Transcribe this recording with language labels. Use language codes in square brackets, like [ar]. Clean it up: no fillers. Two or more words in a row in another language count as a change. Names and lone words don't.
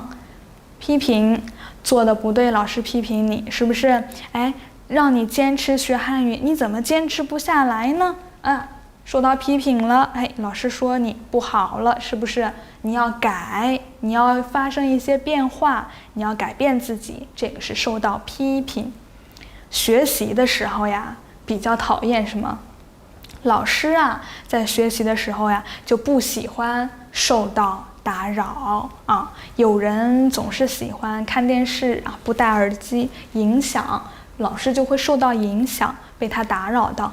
[zh] 批評，做的不對，老師批評你，是不是？讓你堅持學漢語，你怎麼堅持不下來呢？受到批評了，老師說你不好了，是不是？你要改，你要發生一些变化，你要改變自己，這個是受到批評。學習的時候呀，比較討厭什麼？老師啊，在學習的時候呀，就不喜歡受到打擾啊。有人總是喜歡看電視啊，不戴耳機，影響老師就會受到影響，被他打擾到。